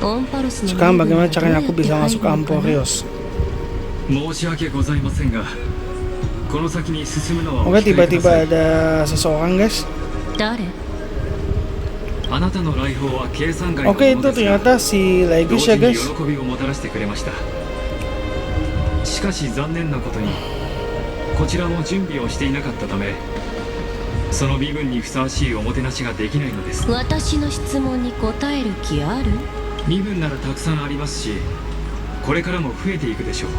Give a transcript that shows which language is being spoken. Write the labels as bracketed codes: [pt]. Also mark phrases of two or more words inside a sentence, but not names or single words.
[id] Sekarang bagaimana caranya aku bisa masuk ke Amporios? Oke, tiba-tiba ada seseorang, guys. Oke, itu ternyata si Legus ya, guys. [ja] しかし残念なことにこちらも準備をしていなかったためその身分にふさわしいおもてなしができないのです。私の質問に答える気ある？身分ならたくさんありますしこれからも増えていくでしょう。